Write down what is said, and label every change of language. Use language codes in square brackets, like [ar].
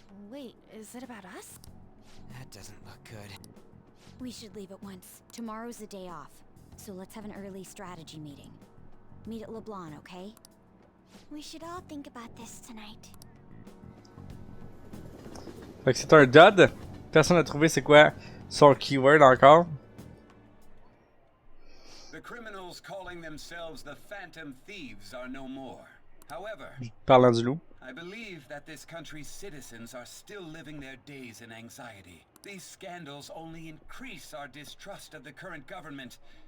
[en] Wait, is it about us? That doesn't look good. We should leave at once. Tomorrow's the day off. So let's have an early strategy meeting. Meet at LeBlanc, okay? We should all think about this tonight. [fr] Fait que c'est un dud. Personne n'a trouvé c'est quoi son keyword encore. [en] The criminals calling themselves the Phantom Thieves are no more. However, [fr] Parlant du loup. [en] I believe that this country's citizens are still living their days in anxiety. These scandals only increase our distrust of the current government.